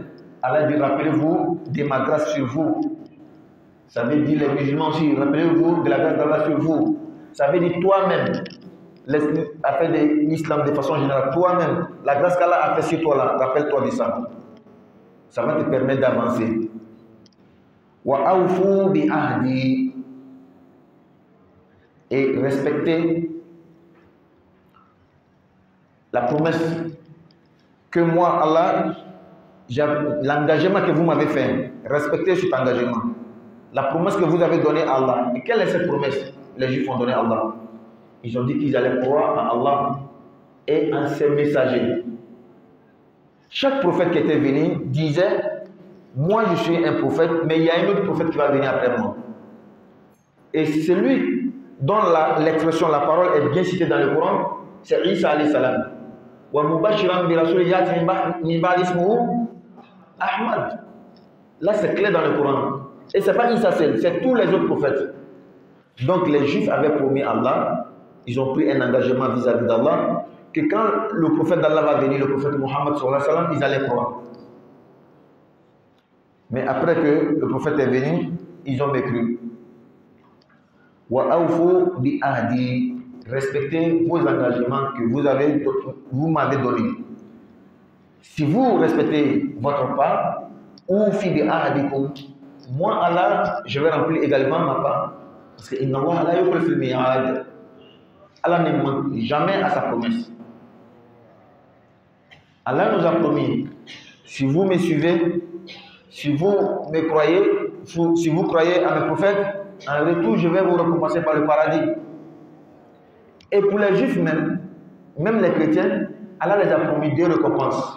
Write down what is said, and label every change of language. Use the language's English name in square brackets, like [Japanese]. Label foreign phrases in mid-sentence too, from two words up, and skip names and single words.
[French] Allah dit, rappelez-vous de ma grâce sur vous. Ça veut dire les musulmans aussi, rappelez-vous de la grâce d'Allah sur vous. Ça veut dire toi-même, a fait de l'islam de façon générale, toi-même, la grâce qu'Allah a fait sur toi là, rappelle-toi de ça. Ça va te permettre d'avancer. [Arabic] وأوفوا بعهدي, [French] et respecter la promesse que moi, Allah, l'engagement que vous m'avez fait, respectez cet engagement. La promesse que vous avez donnée à Allah. Et quelle est cette promesse? Les Juifs ont donné à Allah. Ils ont dit qu'ils allaient croire en Allah et en ses messagers. Chaque prophète qui était venu disait, moi je suis un prophète, mais il y a un autre prophète qui va venir après moi. Et celui dont l'expression, la parole est bien citée dans le Coran, c'est Isa [Arabic] عليه السلام. ومبشرا برسول يأتي من بعدي اسمه أحمد. [French] Là c'est clair dans le Coran. Et c'est pas Isa seul, c'est tous les autres prophètes. Donc les Juifs avaient promis à Allah, ils ont pris un engagement vis-à-vis d'Allah, que quand le prophète d'Allah va venir, le prophète Mohammed [Arabic] صلى الله عليه وسلم, [French] ils allaient croire. Mais après que le prophète est venu, ils ont mécru. [Arabic] وأوفوا بعهدي, [French] respectez vos engagements que vous m'avez donnés. Si vous respectez votre part, [Arabic] أوف بعهدكم, [French] moi Allah, je vais remplir également ma part. Parce que [Arabic] إن الله لا يخلف الميعاد. [French] Allah ne manque jamais à sa promesse. Allah nous a promis, si vous me suivez, si vous me croyez, si vous croyez à mes prophètes, en retour, je vais vous récompenser par le paradis. Et pour les Juifs même les chrétiens, Allah les a promis 2 récompenses.